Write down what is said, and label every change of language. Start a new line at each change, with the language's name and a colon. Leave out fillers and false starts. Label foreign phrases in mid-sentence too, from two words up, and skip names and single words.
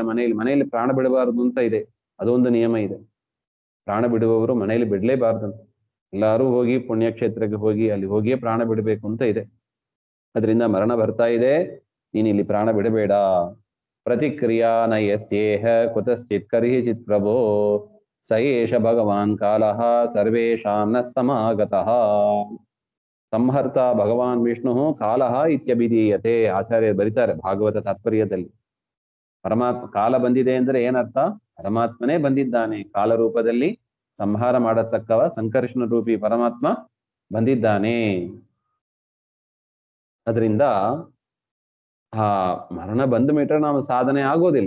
Kannada: ಮನೆಯಲ್ಲಿ ಪ್ರಾಣ ಬಿಡಬಾರದು ಅಂತ ಇದೆ, ಅದೊಂದು ನಿಯಮ ಇದೆ. ಪ್ರಾಣ ಬಿಡುವವರು ಮನೆಯಲ್ಲಿ ಬಿಡ್ಲೇಬಾರ್ದಂತ. ಎಲ್ಲರೂ ಹೋಗಿ ಪುಣ್ಯಕ್ಷೇತ್ರಕ್ಕೆ ಹೋಗಿ ಅಲ್ಲಿ ಹೋಗಿಯೇ ಪ್ರಾಣ ಬಿಡಬೇಕು ಅಂತ ಇದೆ. ಅದರಿಂದ ಮರಣ ಬರ್ತಾ ಇದೆ, ನೀನು ಇಲ್ಲಿ ಪ್ರಾಣ ಬಿಡಬೇಡ.
Sanskrit: ಪ್ರತಿಕ್ರಿಯಾ ನಯಸ್ಯೇಹ ಕುತಶ್ಚಿತ್ ಕರ್ಹಿಚಿತ್ ಪ್ರಭೋ ಸಯೇಷ ಭಗವಾನ್ ಕಾಲಃ ಸರ್ವೇಷಾಂ ನ ಸಮಾಗತಃ. ಸಂಹರ್ತ ಭಗವಾನ್ ವಿಷ್ಣು ಕಾಲಃ ಇತ್ಯಭಿಧೀಯತೆ.
Kannada: ಆಚಾರ್ಯರು ಬರೀತಾರೆ ಭಾಗವತ ತಾತ್ಪರ್ಯದಲ್ಲಿ. ಪರಮಾತ್ಮ ಕಾಲ ಬಂದಿದೆ ಅಂದ್ರೆ ಏನರ್ಥ? ಪರಮಾತ್ಮನೇ ಬಂದಿದ್ದಾನೆ ಕಾಲ ರೂಪದಲ್ಲಿ, ಸಂಹಾರ ಮಾಡತಕ್ಕವ ಸಂಕರ್ಷಣ ರೂಪಿ ಪರಮಾತ್ಮ ಬಂದಿದ್ದಾನೆ. ಅದರಿಂದ ಆ ಮರಣ ಬಂದ ಮೇಲೆ ನಾವು ಸಾಧನೆ ಆಗೋದಿಲ್ಲ.